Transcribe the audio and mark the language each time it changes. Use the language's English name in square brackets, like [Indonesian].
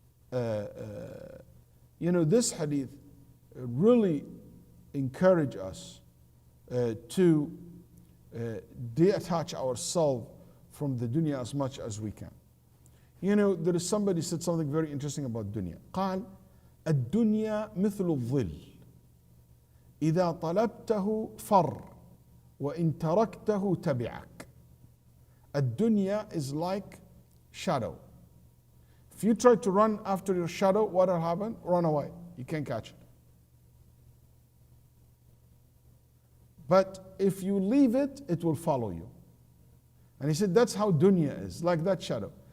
[English] This hadith really encourage us to detach ourselves from the dunya as much as we can. There is somebody said something very interesting about dunya. [Arabic] قال الدنيا مثل الظل إذا طلبته فر وإن تركته تبعك. [English] الدنيا is like shadow. If you try to run after your shadow, what will happen? Run away. You can't catch it. But if you leave it, it will follow you. And he said that's how dunya is, like that shadow.